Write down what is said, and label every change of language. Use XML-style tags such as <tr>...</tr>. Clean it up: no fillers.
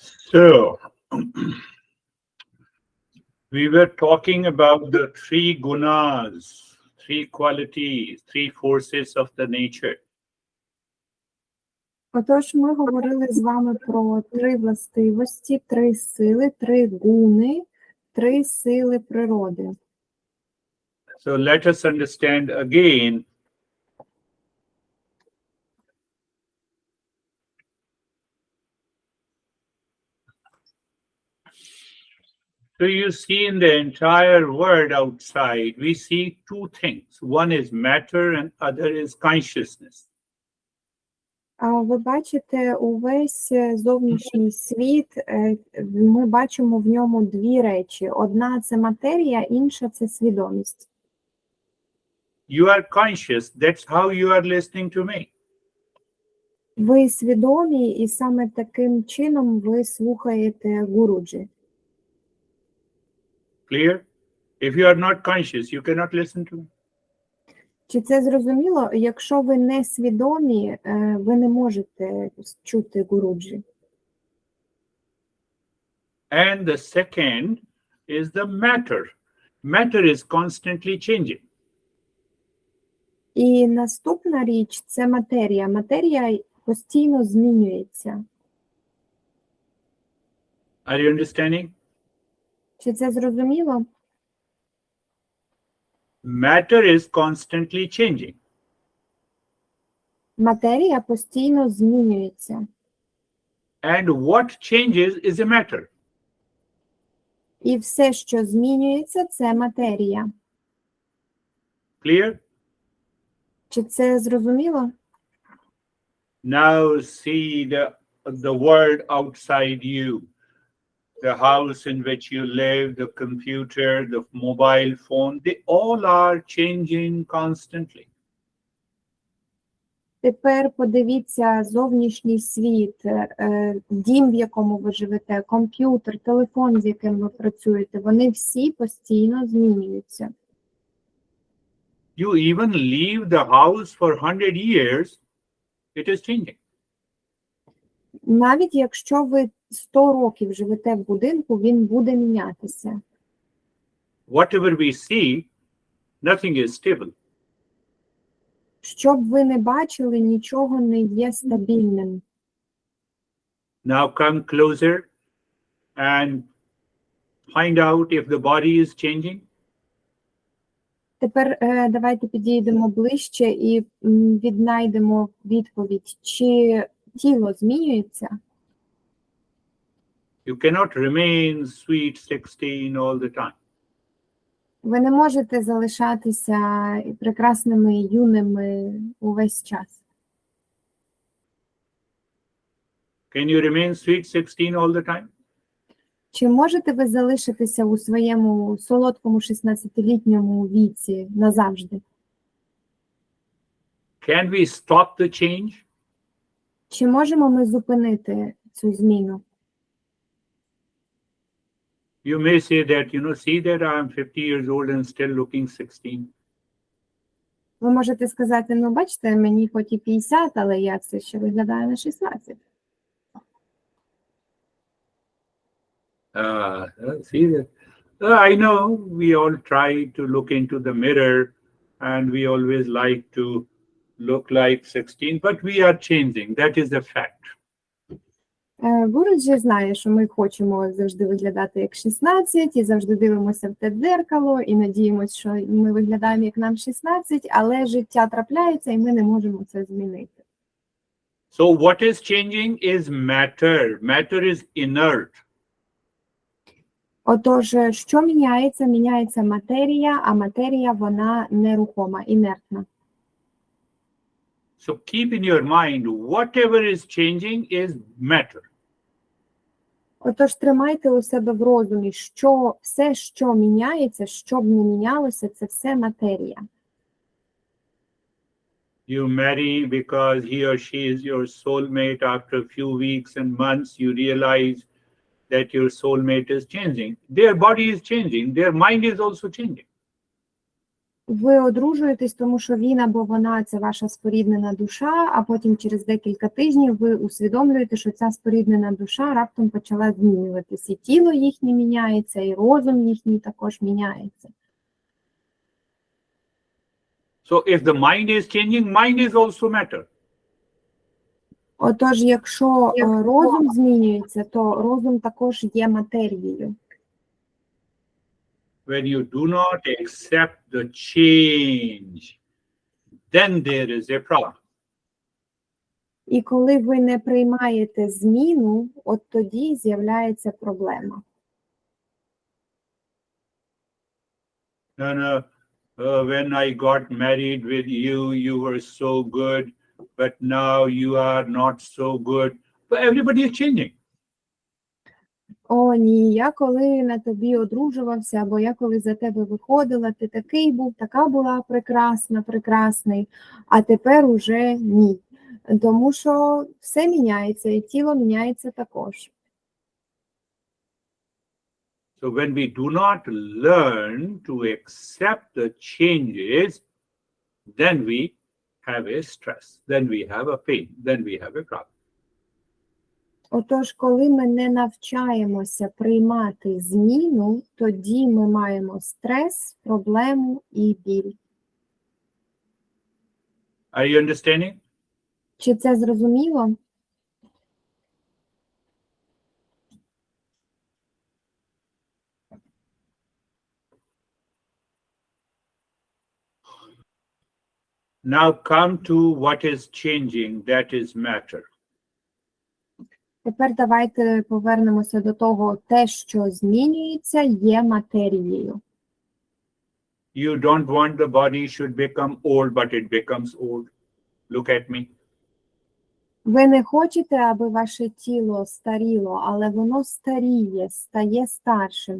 <en>So, we were talking about the three gunas, three qualities, three forces of the nature.</en> <uk>Отож, ми говорили з вами про три властивості, три сили, три гуни, три сили природи.</uk> <en>So, let us understand again So you see in the entire world outside, we see two things. One is matter and other is consciousness.</en> <uk>Ви бачите увесь зовнішній світ, ми бачимо в ньому дві речі. Одна – це матерія, інша – це свідомість.</uk> <en>You are conscious, that's how you are listening to me.</en> <uk>Ви свідомі, і саме таким чином ви слухаєте Гуруджі.</uk> <en>Clear? If you are not conscious, you cannot listen to me.</en> <uk>Чи це зрозуміло? Якщо ви не свідомі, ви не можете чути Гуруджі.</uk> <en>And the second is the matter. Matter is constantly changing.</en> <uk>І наступна річ – це матерія. Матерія постійно змінюється.</uk> <en>Are you understanding?</en> <uk>Чи це зрозуміло?</uk> <en>Matter is constantly changing.</en> <uk>Матерія постійно змінюється.</uk> <en>And what changes is a matter.</en> <uk>І все, що змінюється, це матерія.</uk> <en>Clear?</en> <uk>Чи це зрозуміло?</uk> <en>Now see the world outside you. The house in which you live, the computer, the mobile phone, they all are changing constantly.</en> <uk>Тепер подивіться зовнішній світ, дім, в якому ви живете, комп'ютер, телефон, з яким ви працюєте, вони всі постійно змінюються.</uk> <en>You even leave the house for 100 years, it is changing.</en> <uk>Навіть якщо ви 100 років живете в будинку, він буде мінятися.</uk> <en>Whatever we see, nothing is stable.</en> <uk>Що б ви не бачили, нічого не є стабільним.</uk> <en>Now come closer and find out if the body is changing.</en> <uk>Тепер давайте підійдемо ближче і віднайдемо відповідь, чи тіло змінюється.</uk> <en>You cannot remain sweet 16 all the time.</en> <uk>Ви не можете залишатися прекрасними юними увесь час.</uk> <en>Can you remain sweet 16 all the time?</en> <uk>Чи можете ви залишитися у своєму солодкому 16-літньому віці назавжди?</uk> <en>Can we stop the change?</en> <uk>Чи можемо ми зупинити цю зміну?</uk> <en>You may say that, see that I am 50 years old and still looking 16.</en> <uk>Ви можете сказати, бачите, мені хоч і 50, але я все ще виглядаю на 16.</uk> <en>See that? I know we all try to look into the mirror and we always like to look like 16, but we are changing. That is a fact.</en> <uk>Гуруджі знає, що ми хочемо завжди виглядати як 16 і завжди дивимося в те дзеркало і надіємося, що ми виглядаємо як нам 16, але життя трапляється і ми не можемо це змінити.</uk> <en>So what is changing is matter. Matter is inert.</en> <uk>Отож, що міняється? Міняється матерія, а матерія, вона нерухома, інертна.</uk> <en>So keep in your mind, whatever is changing is matter.</en> <uk>Отож, тримайте у себе в розумі, що все, що міняється, що б не мінялося, це все матерія.</uk> <en>You marry because he or she is your soulmate. After a few weeks and months, you realize that your soulmate is changing. Their body is changing. Their mind is also changing.</en> <uk>Ви одружуєтесь, тому що він або вона – це ваша споріднена душа, а потім через декілька тижнів ви усвідомлюєте, що ця споріднена душа раптом почала змінюватись. І тіло їхнє міняється, і розум їхній також міняється.</uk> <en>So if the mind is changing, mind is also matter.</en> <uk>Отож, якщо розум змінюється, то розум також є матерією.</uk> <en>When you do not accept the change, then there is a problem.</en> <uk>І коли ви не приймаєте зміну, от тоді з'являється проблема.</uk> <en>And when I got married with you, you were so good, but now you are not so good. But everybody is changing.</en> <uk>О, ні, я коли на тобі одружувався, або я коли за тебе виходила, ти такий був, така була прекрасна, прекрасний, а тепер уже ні. Тому що все міняється, і тіло міняється також.</uk> <en>So when we do not learn to accept the changes, then we have a stress, then we have a pain, then we have a problem.</en> <uk>Отож, коли ми не навчаємося приймати зміну, тоді ми маємо стрес, проблему і біль.</uk> <en>Are you understanding?</en> <uk>Чи це зрозуміло?</uk> <en>Now come to what is changing, that is matter.</en> <uk>Тепер давайте повернемося до того, те, що змінюється, є матерією.</uk> <en>You don't want the body should become old, but it becomes old. Look at me.</en> <uk>Ви не хочете, аби ваше тіло старіло, але воно старіє, стає старшим.</uk>